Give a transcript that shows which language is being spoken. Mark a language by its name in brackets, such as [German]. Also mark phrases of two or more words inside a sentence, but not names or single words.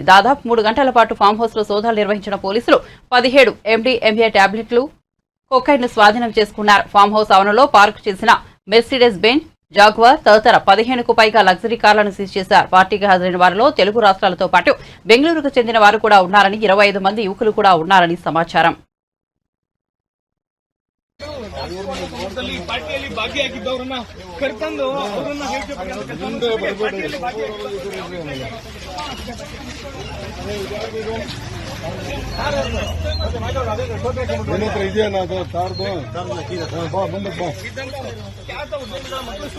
[Telugu] దాదాపు 3 గంటల పాటు [English] farm house [Telugu] లో సోదాలు నిర్వహించిన పోలీసులు 17 MDMA టాబ్లెట్లు, కొకైన్ ను స్వాధీనం చేసుకున్నారు. [English] farm house [Telugu] ఆవరణలో పార్క్ చేసిన మెర్సిడెస్ బెంజ్, జాగ్వార్ తదితర 15కు పైగా [English] luxury cars [Telugu] సీజ్ చేశారు. పార్టీకి హాజరైన వారిలో తెలుగు రాష్ట్రాలతో పాటు బెంగళూరుకు చెందిన వారు కూడా ఉన్నారని, 25 మంది యువకులు కూడా ఉన్నారని సమాచారం. [Kannada] ಪಾರ್ಟಿಯಲ್ಲಿ ಭಾಗಿಯಾಗಿದ್ದವರನ್ನ ಕರ್ಕೊಂಡು ಅವರನ್ನ ಇದೆಯಾ ಕಾರ್ದು ಬಾ ಮುಂದಕ್ಕೆ ಬಾ